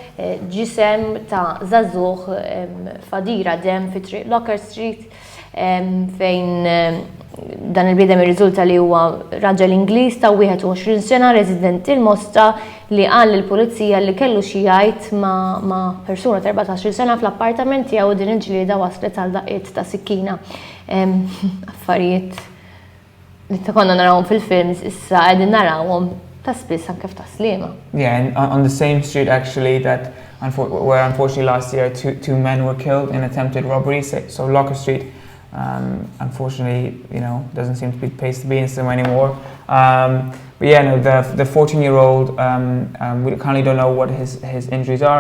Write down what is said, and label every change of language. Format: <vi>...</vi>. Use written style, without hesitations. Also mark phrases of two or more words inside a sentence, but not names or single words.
<mt>ġisem ta' żagħżugħ fadira dem fi triq Locker Street fejn dan il-bidem ir-riżulta li huwa raġel Ingliż ta' 21 sena resident il-Mosta li qal lill-pulizija li kellu xi jgħid ma' persuna ta' 14 sena fl-appartament tiegħu din il-ġlieda waslet għal daqqiet ta' sikkina. Affarijiet li ta' konna narawhom fil-films issa qegħdin narawhom ta' spiss anke f'ta' SLIEMA.</mt> <en>Yeah, and on the same street actually that where unfortunately last year two men were killed in attempted robbery, so Locker Street. Unfortunately, doesn't seem to be the place to be in SLIEMA anymore. But yeah, no, the 14-year-old, we currently don't know what his injuries are.</en>